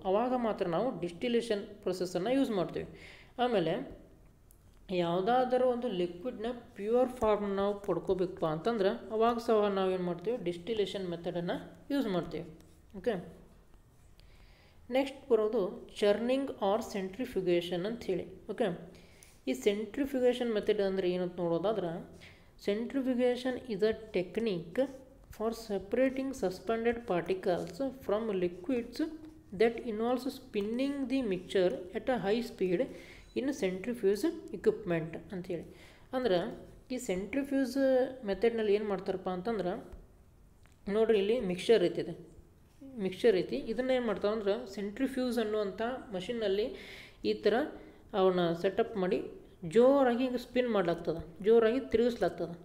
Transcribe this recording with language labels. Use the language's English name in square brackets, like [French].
[Kannada] ಆವಾಗ ಮಾತ್ರ ನಾವು ಡಿಸ್ಟಿಲೇಷನ್ ಪ್ರೊಸೆಸನ್ನು ಯೂಸ್ ಮಾಡ್ತೀವಿ. ಆಮೇಲೆ ಯಾವುದಾದರೂ ಒಂದು ಲಿಕ್ವಿಡ್ನ ಪ್ಯೂರ್ ಫಾರ್ಮ್ ನಾವು ಪಡ್ಕೋಬೇಕಪ್ಪ ಅಂತಂದ್ರೆ ಅವಾಗ ಸಹ ನಾವೇನು ಮಾಡ್ತೀವಿ, ಡಿಸ್ಟಿಲೇಷನ್ ಮೆಥಡನ್ನು ಯೂಸ್ ಮಾಡ್ತೀವಿ. ಓಕೆ, ನೆಕ್ಸ್ಟ್ ಬರೋದು ಚರ್ನಿಂಗ್ ಆರ್ ಸೆಂಟ್ರಿಫ್ಯೂಗೇಷನ್ ಅಂಥೇಳಿ. ಓಕೆ, ಈ ಸೆಂಟ್ರಿಫ್ಯೂಗೇಷನ್ ಮೆಥಡ್ ಅಂದರೆ ಏನಂತ ನೋಡೋದಾದ್ರೆ, [English] centrifugation is a technique for separating suspended particles from liquids that involves spinning the mixture at a high speed in centrifuge equipment [Kannada] ಅಂಥೇಳಿ. ಅಂದ್ರೆ ಈ ಸೆಂಟ್ರಿಫ್ಯೂಸ್ ಮೆಥಡ್ನಲ್ಲಿ ಏನು ಮಾಡ್ತಾರಪ್ಪ ಅಂತಂದ್ರೆ, ನೋಡ್ರಿ ಇಲ್ಲಿ ಮಿಕ್ಸ್ಚರ್ ಐತಿ, ಇದನ್ನ ಏನು ಮಾಡ್ತಾವೆ ಅಂದ್ರೆ ಸೆಂಟ್ರಿಫ್ಯೂಸ್ ಅನ್ನುವಂಥ ಮಷಿನ್ನಲ್ಲಿ ಈ ಥರ ಅವನ್ನ ಸೆಟಪ್ ಮಾಡಿ ಜೋರಾಗಿ ಹಿಂಗೆ ಸ್ಪಿನ್ ಮಾಡ್ಲಾಗ್ತದೆ, ಜೋರಾಗಿ ತಿರುಗಿಸ್ಲಾಗ್ತದೆ.